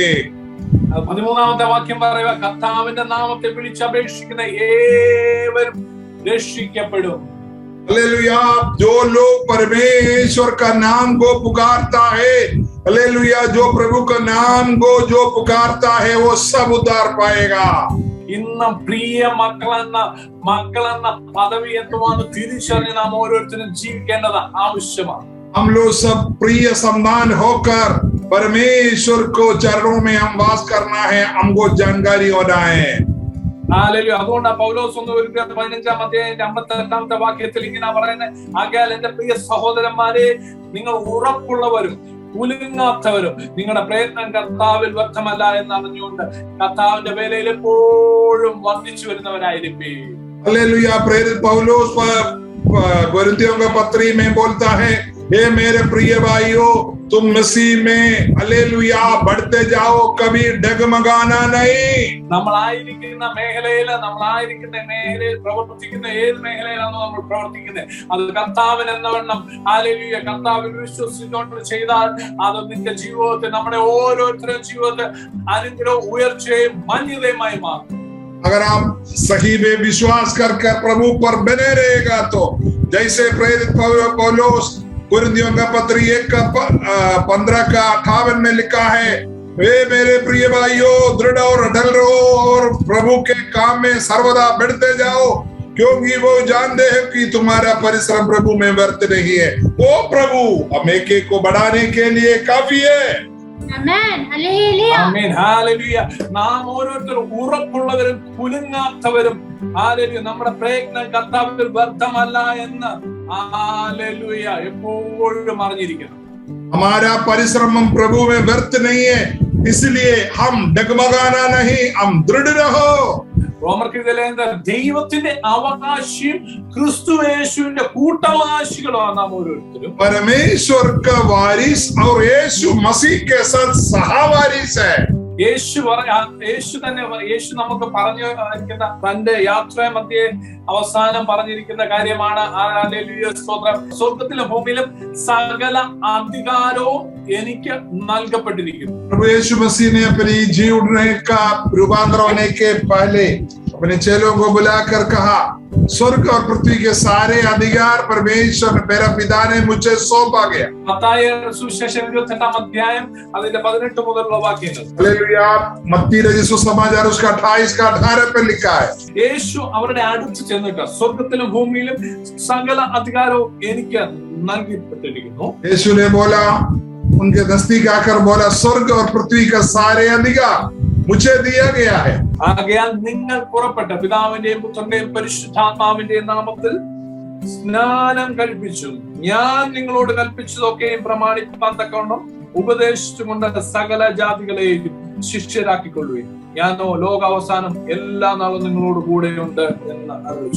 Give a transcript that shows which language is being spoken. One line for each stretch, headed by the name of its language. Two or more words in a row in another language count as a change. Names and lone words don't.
Malayalam: 13-ാമത്തെ വാക്യം പറയുക, കർത്താവിന്റെ നാമത്തെ വിളിച്ചപേക്ഷിക്കുന്ന ഏവരും രക്ഷിക്കപ്പെടും.
Hindi: हालेलुया. जो लोग परमेश्वर का नाम को पुकारता है, हालेलुया, जो प्रभु का नाम को जो पुकारता है वो सब उद्धार पाएगा.
Malayalam: ഇന്ന് പ്രിയ മക്കളെന്ന പദവി എന്തുവാന്ന് തിരിച്ചറിഞ്ഞ് നാം ഓരോരുത്തരും ജീവിക്കേണ്ടത് ആവശ്യമാണ്.
Hindi: हम लोग सब प्रिय संतान होकर परमेश्वर को चरणों में हम वास करना है, हमको जानकारी होना है.
Malayalam: ഹല്ലേലൂയ. അതുകൊണ്ടാണ് പൗലോസ് 1-15 അധ്യായത്തിന്റെ 58-ാമത്തെ വാക്യത്തിൽ ഇങ്ങനെ പറയുന്നത്, ആകയാൽ എന്റെ പ്രിയ സഹോദരന്മാരെ, നിങ്ങൾ ഉറപ്പുള്ളവരും കുലുങ്ങാത്തവരും നിങ്ങളുടെ പ്രയത്നം കർത്താവിൽ വ്യർത്ഥമല്ല എന്ന് അറിഞ്ഞുകൊണ്ട് കർത്താവിന്റെ വേലയിൽ എപ്പോഴും വർദ്ധിച്ചു വരുന്നവരായിരിക്കും.
Hindi: हालेलुया. प्रेरित पौलुस कोरिन्थियों का पत्री में बोलता है, हे मेरे प्रिय भाइयों, तुम मसीह में हालेलुया बढ़ते जाओ, कभी डगमगाना नहीं.
Malayalam: നമ്മളായിരിക്കുന്ന മേഖലയിൽ പ്രവർത്തിക്കുന്ന ഏത് മേഖലയിലാണോ നമ്മൾ പ്രവർത്തിക്കുന്നത്, അത് കർത്താവിന് എന്നവണ്ണം ഹല്ലേലൂയ കർത്താവിൽ വിശ്വസിച്ചുകൊണ്ട് ചെയ്താൽ അത് നിന്റെ ജീവിതത്തിൽ, നമ്മുടെ ഓരോരുത്തരുടെ ജീവിതത്തിൽ അനുഗ്രഹവും ഉയർച്ചയും മാന്യതയുമായി മാറും.
Hindi: अगर आप सही में विश्वास कर प्रभु पर बने रहेगा तो जैसे प्रेरित पौलुस कुरिन्थियों का पत्र 1:15-58 में लिखा है, वे मेरे प्रिय भाइयों दृढ़ और अटल रहो और प्रभु के काम में सर्वदा बढ़ते जाओ, क्योंकि वो जानते हैं कि तुम्हारा परिश्रम प्रभु में व्यर्थ नहीं है. वो प्रभु हम एक को बढ़ाने के लिए काफी है.
English: Amen. Hallelujah.
Malayalam: ആമേൻ. ഹല്ലേലൂയ. നാം ഓരോരുത്തരും ഉറപ്പുള്ളവരും കുലുങ്ങാത്തവരും, ഹല്ലേലൂയ, നമ്മുടെ പ്രയത്നം കർത്താവിൽ വ്യർത്ഥമല്ല എന്ന് ഹല്ലേലൂയ എപ്പോഴും അറിഞ്ഞിരിക്കണം.
Hindi: हमारा परिश्रम प्रभु में व्यर्थ नहीं है, इसलिए हम डगमगाना नहीं, हम दृढ़ रहो.
Malayalam: ദൈവത്തിന്റെ അവകാശിയും ക്രിസ്തു യേശുവിന്റെ കൂട്ടവകാശികളുമാണ് നാം ഓരോരുത്തരും.
Hindi: परमेश्वर का वारिस और यीशु मसीह के साथ सहवारिस है.
Malayalam: യേശു നമുക്ക് പറഞ്ഞിരിക്കുന്ന തന്റെ യാത്രാമധ്യേ അവസാനം പറഞ്ഞിരിക്കുന്ന കാര്യമാണ്. ഹല്ലേലൂയ, സ്തോത്രം. സ്വർഗ്ഗത്തിലും ഭൂമിയിലും സകല അധികാരവും എനിക്ക് നൽകപ്പെട്ടിരിക്കുന്നു.
Hindi: प्रभु यीशु मसीह ने अपनी जी उड़ने का रूपांतर होने के पहले अपने चेलों को बुलाकर कहा, स्वर्ग और पृथ्वी के सारे अधिकार परमेश्वर मेरा पिता ने मुझे सौंपा गया।
Malayalam: മത്തായിയുടെ സുവിശേഷം 28-ാം അധ്യായം അതിന്റെ 18 മുതലുള്ള വാക്യങ്ങൾ.
Hindi: हालेलुया। मत्ती रचित सुसमाचार उसका 28 का 18 पे लिखा है,
Malayalam: യേശു അവരുടെ അടുത്ത് ചെന്നിട്ട് സ്വർഗത്തിലും ഭൂമിയിലും സകല അധികാരവും എനിക്ക് നൽകപ്പെട്ടിരിക്കുന്നു.
Hindi: यीशु ने बोला, उनके नजदीक आकर बोला, स्वर्ग और पृथ्वी का सारे अधिकार मुझे दिया गया है।
Malayalam: ആകയാൽ നിങ്ങൾ പുറപ്പെട്ട പിതാവിന്റെയും പുത്രന്റെയും പരിശുദ്ധാത്മാവിന്റെയും നാമത്തിൽ സ്നാനം കഴിപ്പിച്ചു, ഞാൻ നിങ്ങളോട് കൽപ്പിച്ചതൊക്കെയും പ്രമാണിപ്പാൻ തക്കവണ്ണം ഉപദേശിച്ചുകൊണ്ട് സകല ജാതികളെയും ശിഷ്യരാക്കിക്കൊള്ളുകയും, ഞാനോ ലോകാവസാനം എല്ലാ നാളും നിങ്ങളോട് കൂടെയുണ്ട് എന്ന് അറിയിച്ചു.